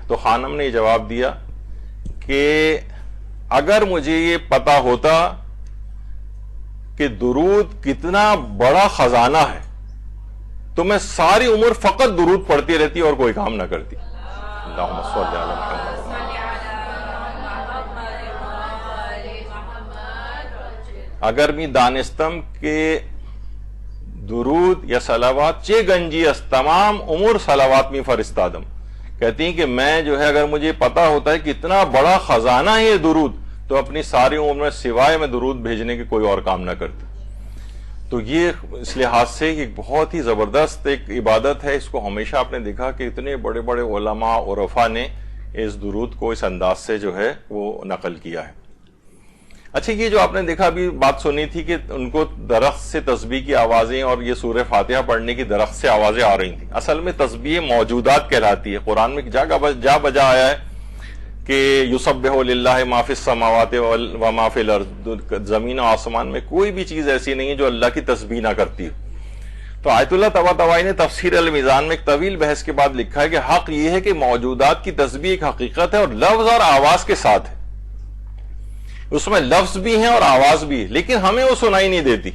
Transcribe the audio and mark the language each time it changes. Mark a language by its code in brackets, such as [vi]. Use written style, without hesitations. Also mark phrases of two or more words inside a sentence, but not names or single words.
[ur] تو خانم نے یہ جواب دیا کہ اگر مجھے یہ پتا ہوتا کہ درود کتنا بڑا خزانہ ہے تو میں ساری عمر فقط درود پڑھتی رہتی اور کوئی کام نہ کرتی. [ar] اللہم صلی علی محمد. [fa] اگر می دانستم کہ درود یا صلوات چے گنجی اس تمام عمر صلوات می فرستادم. [ur] کہتی ہیں کہ میں جو ہے اگر مجھے پتا ہوتا ہے کہ اتنا بڑا خزانہ ہے یہ درود تو اپنی ساری عمر میں سوائے میں درود بھیجنے کے کوئی اور کام نہ کرتی. تو یہ اس لحاظ سے ایک بہت ہی زبردست ایک عبادت ہے. اس کو ہمیشہ آپ نے دیکھا کہ اتنے بڑے بڑے علماء عرفا نے اس درود کو اس انداز سے جو ہے وہ نقل کیا ہے. اچھا یہ جو آپ نے دیکھا ابھی بات سنی تھی کہ ان کو درخت سے تسبیح کی آوازیں اور یہ سورہ فاتحہ پڑھنے کی درخت سے آوازیں آ رہی تھیں. اصل میں تسبیح موجودات کہلاتی ہے. قرآن میں جا بجا آیا ہے کہ [ar] یسبح للہ ما فی السماوات و ما فی الارض. [ur] زمین و آسمان میں کوئی بھی چیز ایسی نہیں ہے جو اللہ کی تسبیح نہ کرتی ہے. تو آیت اللہ طباطبائی نے تفسیر المیزان میں ایک طویل بحث کے بعد لکھا ہے کہ حق یہ ہے کہ موجودات کی تسبیح ایک حقیقت ہے اور لفظ اور آواز کے ساتھ ہے. اس میں لفظ بھی ہیں اور آواز بھی ہے لیکن ہمیں وہ سنائی نہیں دیتی.